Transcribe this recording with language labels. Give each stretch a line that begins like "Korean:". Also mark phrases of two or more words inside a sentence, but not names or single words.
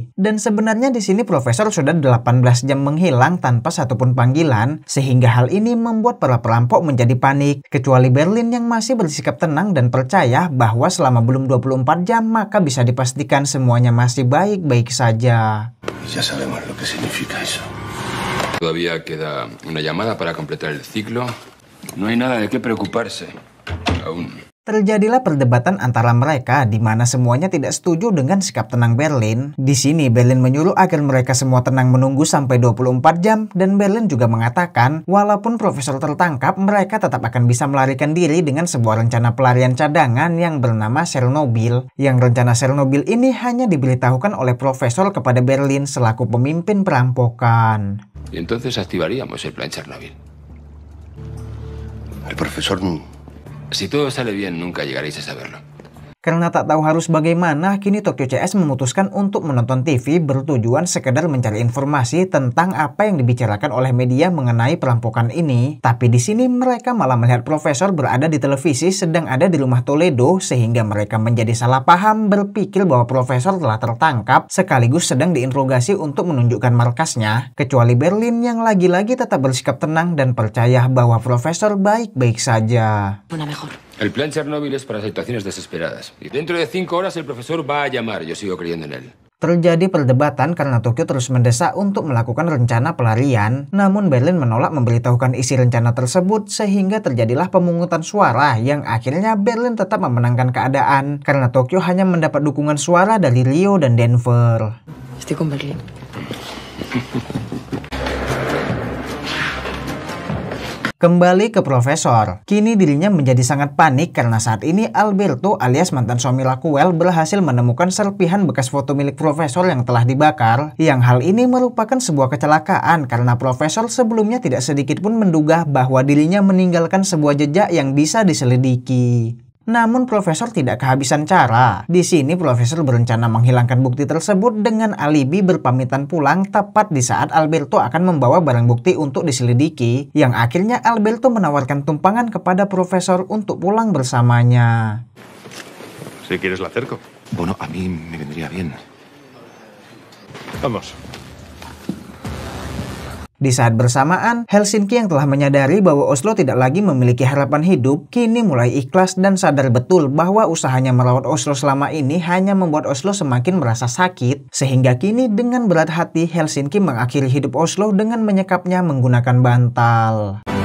Indonesian: Dan sebenarnya di sini Profesor sudah 18 jam menghilang tanpa satupun panggilan, sehingga hal ini membuat para perampok menjadi panik, kecuali Berlin yang masih bersikap tenang dan percaya bahwa selama belum 24 jam maka bisa dipastikan semuanya masih baik-baik saja.
Spanish: Ya sabemos lo que significa eso. Todavía queda una llamada para completar el ciclo. No hay nada de qué preocuparse.
Indonesian: Terjadilah perdebatan antara mereka di mana semuanya tidak setuju dengan sikap tenang Berlin. Di sini Berlin menyuruh agar mereka semua tenang menunggu sampai 24 jam dan Berlin juga mengatakan walaupun Profesor tertangkap, mereka tetap akan bisa melarikan diri dengan sebuah rencana pelarian cadangan yang bernama Chernobyl. Yang rencana Chernobyl ini hanya diberitahukan oleh Profesor kepada Berlin selaku pemimpin perampokan.
Spanish: Y entonces activaríamos el plan Chernobyl. El profesor... Si todo sale bien, nunca llegaréis a saberlo.
Indonesian: Karena tak tahu harus bagaimana, kini Tokyo CS memutuskan untuk menonton TV bertujuan sekedar mencari informasi tentang apa yang dibicarakan oleh media mengenai perampokan ini. Tapi di sini mereka malah melihat Profesor berada di televisi sedang ada di rumah Toledo, sehingga mereka menjadi salah paham berpikir bahwa Profesor telah tertangkap sekaligus sedang diinterogasi untuk menunjukkan markasnya. Kecuali Berlin yang lagi-lagi tetap bersikap tenang dan percaya bahwa Profesor baik-baik saja.
Spanish: El plan Chernobyl es para situaciones desesperadas. Y dentro de 5 horas el profesor va a llamar. Yo sigo creyendo en él.
Indonesian: Terjadi perdebatan karena Tokyo terus mendesak untuk melakukan rencana pelarian. Namun Berlin menolak memberitahukan isi rencana tersebut sehingga terjadilah pemungutan suara yang akhirnya Berlin tetap memenangkan keadaan karena Tokyo hanya mendapat dukungan suara dari Rio dan Denver.
Spanish: Estoy con Berlin.
Indonesian: Kembali ke Profesor, kini dirinya menjadi sangat panik karena saat ini Alberto alias mantan suami Raquel berhasil menemukan serpihan bekas foto milik Profesor yang telah dibakar. Yang hal ini merupakan sebuah kecelakaan karena Profesor sebelumnya tidak sedikit pun menduga bahwa dirinya meninggalkan sebuah jejak yang bisa diselidiki. Namun Profesor tidak kehabisan cara. Di sini Profesor berencana menghilangkan bukti tersebut dengan alibi berpamitan pulang tepat di saat Alberto akan membawa barang bukti untuk diselidiki. Yang akhirnya Alberto menawarkan tumpangan kepada Profesor untuk pulang bersamanya.
Spanish: Si quieres la acerco. Bueno, a mí me vendría bien. Vamos.
Indonesian: Di saat bersamaan, Helsinki yang telah menyadari bahwa Oslo tidak lagi memiliki harapan hidup, kini mulai ikhlas dan sadar betul bahwa usahanya merawat Oslo selama ini hanya membuat Oslo semakin merasa sakit. Sehingga kini dengan berat hati, Helsinki mengakhiri hidup Oslo dengan menyekapnya menggunakan bantal.